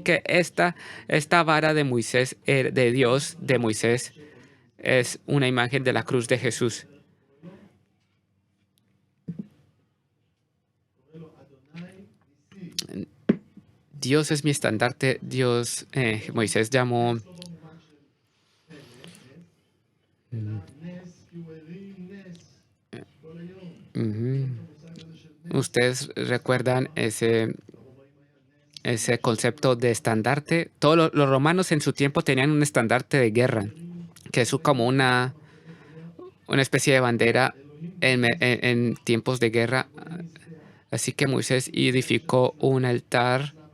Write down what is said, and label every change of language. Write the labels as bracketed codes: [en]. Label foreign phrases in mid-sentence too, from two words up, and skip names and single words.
[es] Así que esta vara de Moisés, de Dios, de Moisés, es una imagen de la cruz de Jesús. Dios es mi estandarte. Dios, Moisés llamó. [he] לא במובן של פלא, אלא נס, כי הוא הרים נס כל היום. Ujú. את המושג הזה של נס. [es] Ustedes recuerdan ese concepto de estandarte. Todos los romanos en su tiempo tenían un estandarte de guerra, que es como una especie de bandera en tiempos de guerra. Así que Moisés edificó un altar.